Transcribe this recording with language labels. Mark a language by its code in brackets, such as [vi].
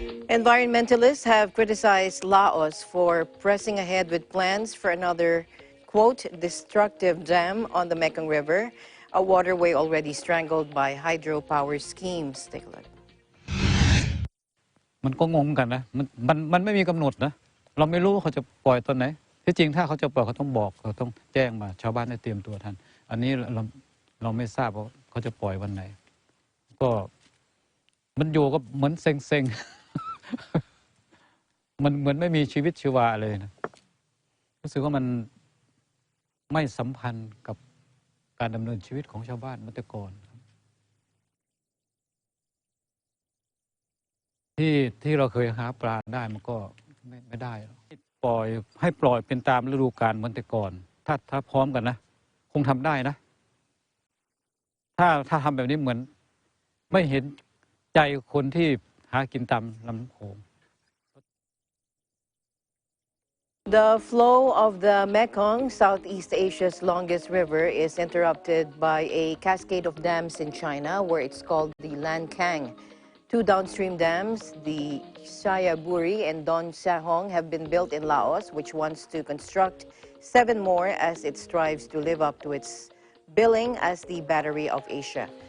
[en] Environmentalists have criticized Laos for pressing ahead with plans for another, quote, destructive dam on the Mekong River, a waterway already strangled by hydropower schemes. Take a look. [th] มันก็งงกันนะมันไม่มีกำหนดนะเราไม่รู้เขาจะปล่อยตอนไหนที่จริงถ้าเขาจะปล่อยเขาต้องบอกเขาต้องแจ้งมาชาวบ้านได้เตรียมตัวทันอันนี้เราไม่ทราบว่าเขาจะปล่อยวันไหนก็มันอยู่ก็เหมือนเซ็งมันเหมือนไม่มีชีวิตชีวาเลยนะรู้สึกว่ามันไม่สัมพันธ์กับการดำเนินชีวิตของชาวบ้านเมื่อแต่ก่อน ที่เราเคยหาปลาได้มันก็ไม่ได้ให้ปล่อยเป็นตามฤดูกาลเหมือนแต่ก่อนถ้าพร้อมกันนะคงทำได้นะถ้าทำแบบนี้เหมือนไม่เห็นใจคนที่หากินตามลำโขง [en] The flow of the Mekong, Southeast Asia's longest river, is interrupted by a cascade of dams in China, where it's called the Lancang. Two downstream dams, the Xayaburi and Don Sahong, have been built in Laos, which wants to construct 7 more as it strives to live up to its billing as the Battery of Asia.